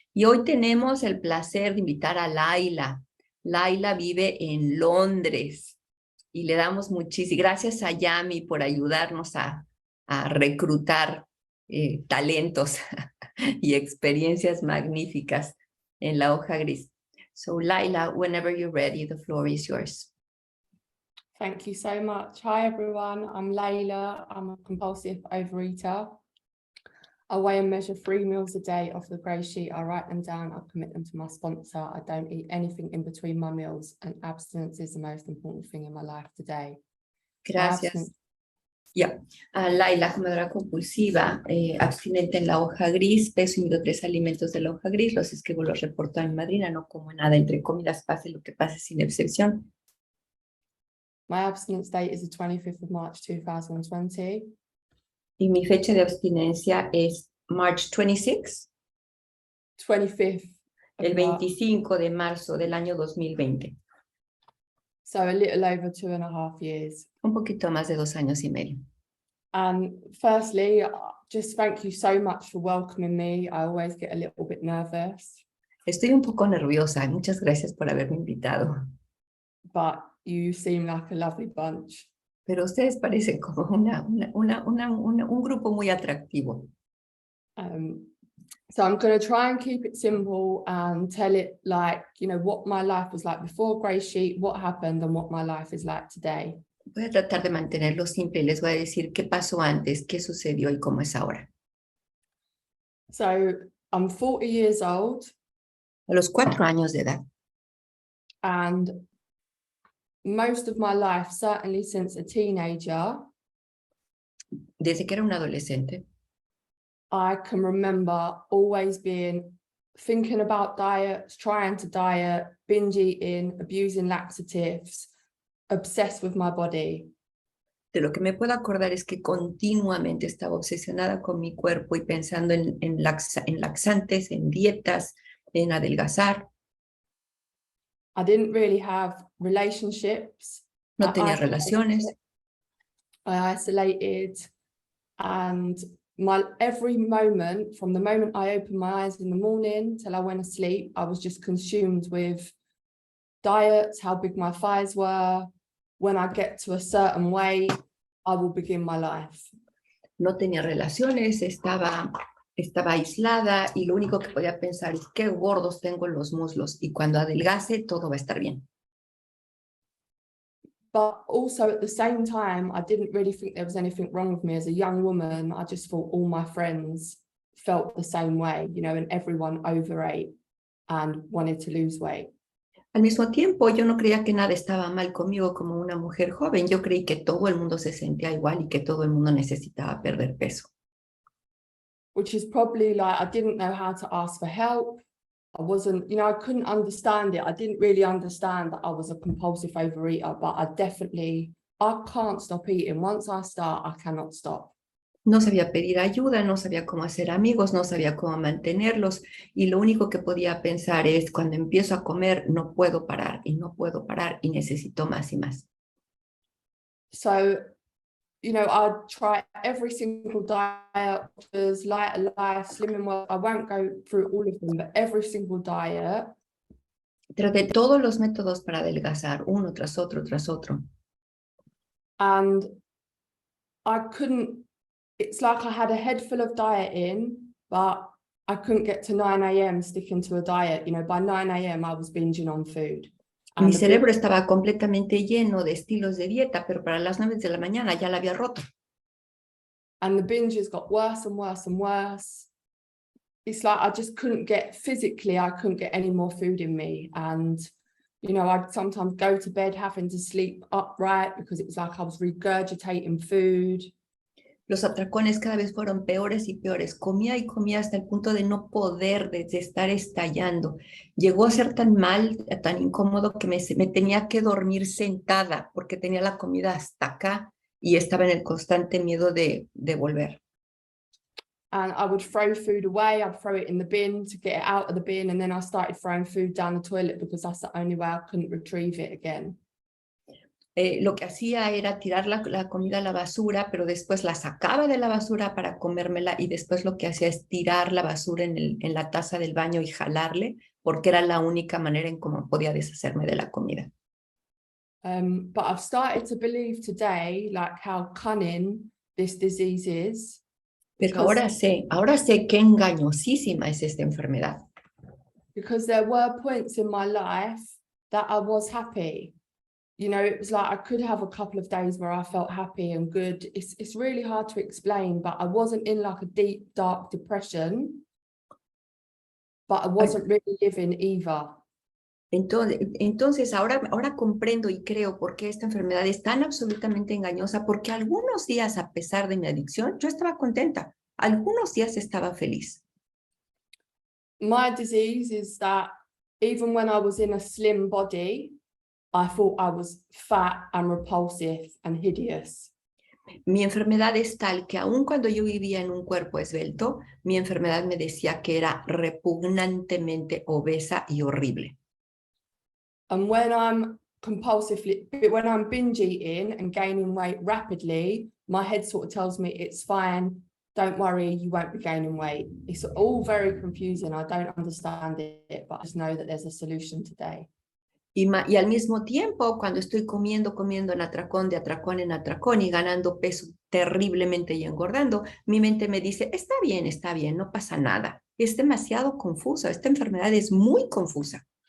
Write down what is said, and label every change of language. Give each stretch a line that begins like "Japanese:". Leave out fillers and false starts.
Spanish: Y hoy tenemos el placer de invitar a LAYLA. LAYLA vive en Londres y le damos muchísimas gracias a Yami por ayudarnos a reclutar talentos y experiencias magníficas en la Hoja Gris.
English: So LAYLA, whenever you're ready, the floor is yours. Thank you so much. Hi everyone, I'm LAYLA. I'm a compulsive overeater. I weigh and measure 3 meals a day off the grey sheet. I write them down, I commit them to my sponsor. I don't eat anything in between my meals, and abstinence is the most important thing in my life today.
Spanish: Gracias. Ya, LAYLA, comedora compulsiva, abstinente en la hoja gris, peso y mido 3 alimentos de la hoja gris, los escribo, los reporto a mi madrina, no como nada, entre comidas, pase lo que pase, sin excepción.
English: My abstinence date is the 25th of March 2020.
Spanish: Y mi fecha de abstinencia es
English: March 26, 25th.
Spanish: el 25 de marzo del año 2020.
English: So a little over 2.5 years.
Spanish: Un poquito más de 2 años y medio.
English: And firstly, just thank you so much for welcoming me. I always get a little bit nervous.
Spanish: Estoy un poco nerviosa. Muchas gracias por haberme invitado.
English: But you seem like a lovely bunch.
Spanish: Pero ustedes parecen como un grupo muy atractivo.
English: So I'm going to try and keep it simple and tell it like, you know, what my life was like before GreySheet, what happened, and what my life is like today.
Spanish: Voy a tratar de mantenerlo simple y les voy a decir qué pasó antes, qué sucedió y cómo es ahora.
English: So I'm 40 years old.
Spanish: A los 4 años de edad.
English: And most of my life, certainly since a teenager,
Spanish: desde que era un adolescente,
English: I can remember always thinking about diets, trying to diet, binge eating, abusing laxatives, obsessed with my body.
Spanish: De lo que me puedo acordar es que continuamente estaba obsesionada con mi cuerpo y pensando en laxantes, en dietas, en adelgazar.
English: I didn't really have relationships.
Spanish: No tenía relaciones.
English: I isolated, and every moment, from the moment I opened my eyes in the morning till I went to sleep, I was just consumed with diets, how big my thighs were. When I get to a certain weight, I will begin my life.
Spanish: No tenía relaciones, estaba aislada y lo único que podía pensar es qué gordos tengo en los muslos y cuando adelgace todo va a estar bien.
English: But also at the same time, I didn't really think there was anything wrong with me as a young woman. I just thought all my friends felt the same way, you know, and everyone overate and wanted to lose weight.
Spanish: Al mismo tiempo, yo no creía que nada estaba mal conmigo como una mujer joven. Yo creí que todo el mundo se sentía igual y que todo el mundo necesitaba perder peso.
English: Which is probably like, I didn't know how to ask for help. I wasn't, you know, I couldn't understand it. I didn't really understand that I was a compulsive overeater, but I can't stop eating. Once I start, I cannot stop.
Spanish: No sabía pedir ayuda, no sabía cómo hacer amigos, no sabía cómo mantenerlos y lo único que podía pensar es cuando empiezo a comer no puedo parar y no puedo parar y necesito más y más.
English: So, you know, I try every single diet, lighter life, slimming well. I won't go through all of them, but every single diet.
Spanish: Traté todos los métodos para adelgazar, uno tras otro, tras otro.
English: And I couldn't, it's like I had a head full of dieting, but I couldn't get to 9 a.m. sticking to a diet. You know, by 9 a.m. I was binging on food.
Spanish: Mi cerebro estaba completamente lleno de estilos de dieta, pero para las 9 de la mañana ya la había roto.
English: And the binges got worse and worse and worse. It's like I just couldn't get, physically, I couldn't get any more food in me. And, you know, I'd sometimes go to bed having to sleep upright because it was like I was regurgitating food.
Spanish: Los atracones cada vez fueron peores y peores. Comía y comía hasta el punto de no poder, de estar estallando. Llegó a ser tan mal, tan incómodo que me tenía que dormir sentada porque tenía la comida hasta acá y estaba en el constante miedo de volver.
English: and I would throw food away. I'd throw it in the bin to get it out of the bin, and then I started throwing food down the toilet because that's the only way I couldn't retrieve it again.
Spanish: Lo que hacía era tirar la comida a la basura, pero después la sacaba de la basura para comérmela y después lo que hacía es tirar la basura en la taza del baño y jalarle, porque era la única manera en cómo podía deshacerme de la comida.
English: But I've started to believe today, like, how cunning this disease is.
Spanish: Pero ahora sé qué engañosísima es esta enfermedad.
English: Because there were points in my life that I was happy. You know, it was like I could have a couple of days where I felt happy and good. It's really hard to explain, but I wasn't in like a deep, dark depression, but I wasn't really living either.
Spanish: Entonces ahora comprendo y creo por qué esta enfermedad es tan absolutamente engañosa, porque algunos días, a pesar de mi adicción, yo estaba contenta. Algunos días estaba feliz.
English: My disease is that even when I was in a slim body, I thought I was fat and repulsive and hideous.
Spanish: Mi enfermedad es tal que aun cuando yo vivía en un cuerpo esbelto, mi enfermedad me decía que era repugnantemente obesa y horrible.
English: And when I'm binge eating and gaining weight rapidly, my head sort of tells me it's fine. Don't worry, you won't be gaining weight. It's all very confusing. I don't understand it, but I just know that there's a solution today.
Spanish: Y al mismo tiempo, cuando estoy comiendo en atracón, de atracón en atracón y ganando peso terriblemente y engordando, mi mente me dice, está bien, no pasa nada. Es demasiado confusa, esta enfermedad es muy confusa.